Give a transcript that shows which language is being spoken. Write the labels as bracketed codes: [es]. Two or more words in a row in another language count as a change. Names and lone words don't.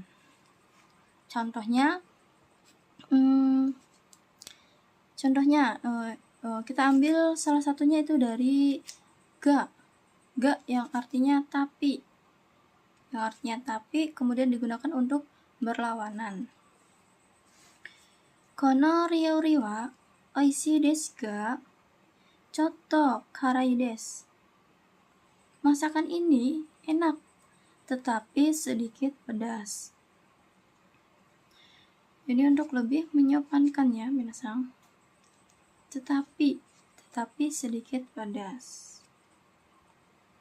[id] Contohnya kita ambil salah satunya itu dari ga yang artinya tapi. Yang artinya tapi kemudian digunakan untuk berlawanan. [ja] この料理は美味しいですがちょっと辛いです. [id] Masakan ini enak tetapi sedikit pedas. Ini untuk lebih menyopankannya minasang. Tetapi sedikit pedas.